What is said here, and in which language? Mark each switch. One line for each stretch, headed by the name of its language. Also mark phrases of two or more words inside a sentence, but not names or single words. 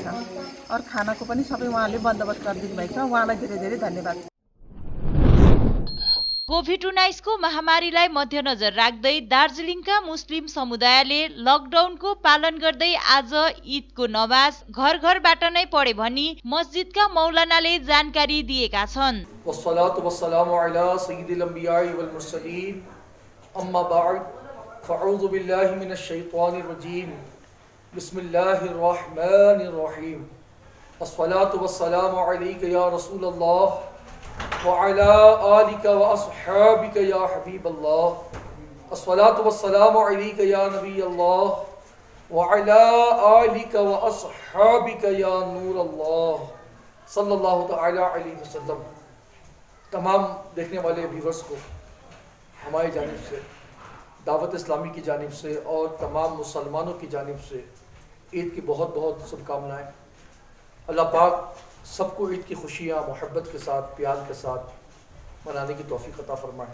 Nepali: अरू खानाको पनि सबै उहाँले बन्दोबस्त गरिदिनु भएको छ, उहाँलाई धेरै धेरै धन्यवाद। कोभिड-19 को महामारीलाई मध्यनजर राख्दै दार्जिलिङका मुस्लिम समुदायले लकडाउनको पालन गर्दै आज ईदको नमाज घर घरबाट नै पढे भनी मस्जिदका मौलानाले जानकारी दिएका छन्।
Arabic: والصلاة والسلام على سيد الأنبياء والمرسلين أما بعد فأعوذ بالله من الشيطان الرجيم بسم الله الرحمن الرحيم الصلاة والسلام عليك يا رسول الله وعلى آلك وأصحابك يا حبيب الله الصلاة والسلام عليك يا نبي الله وعلى آلك وأصحابك يا نور الله صلى الله تعالى عليه وسلم.
Hindi: तमाम देखने वाले व्यूवर्स को हमारी जानिब से, दावत इस्लामी की जानिब से और तमाम मुसलमानों की जानिब से ईद की बहुत बहुत शुभकामनाएँ। अल्लाह पाक सबको ईद की खुशियाँ मोहब्बत के साथ, प्यार के साथ मनाने की तौफीक अता फरमाए।